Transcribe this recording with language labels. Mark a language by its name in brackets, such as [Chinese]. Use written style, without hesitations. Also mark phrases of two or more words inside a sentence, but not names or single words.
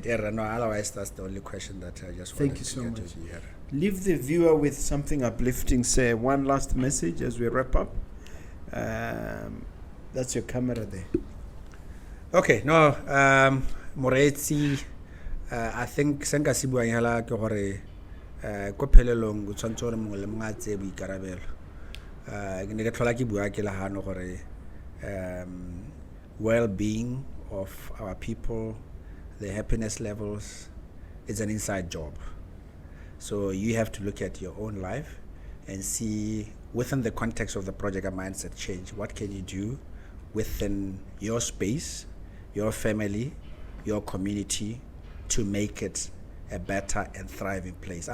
[English] No, otherwise that's the only question that I just wanted Thank you to so get much. to hear. Leave the viewer with something uplifting. Say one last message as we wrap up. That's your camera there. Okay, no, Moretsi, I think [Tswana] senka se buang hela ke gore ko phelelong o tshwantse gore mongwe le mongwe a tseye boikarabelo. Ke ne ke tlhola ke bua ke lagano gore [English] well-being of our people, the happiness levels, is an inside job. So you have to look at your own life and see within the context of the project A Mindset Change, what can you do within your space, your family, your community to make it a better and thriving place.